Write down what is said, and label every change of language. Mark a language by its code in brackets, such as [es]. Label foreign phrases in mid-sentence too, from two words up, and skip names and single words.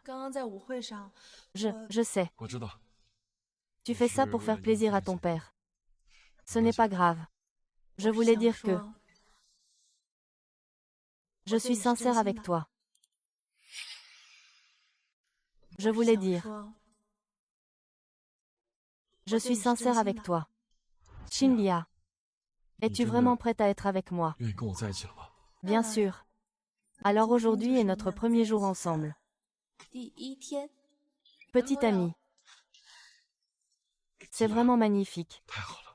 [zh] 刚刚在舞会上， [fr] Je sais. [zh] 我知道。 [fr] Tu fais ça pour faire plaisir à ton père. Ce n'est pas grave. Je voulais dire que je suis sincère avec toi. Je voulais dire, je suis sincère avec toi. Shinlia, es-tu vraiment prête à être avec moi? [zh] 愿意跟我在一起了吗？ [fr] Bien sûr. Alors aujourd'hui est notre premier jour ensemble. [zh] 第一天， [fr] Petit ami. C'est vraiment magnifique. [zh] 太好了，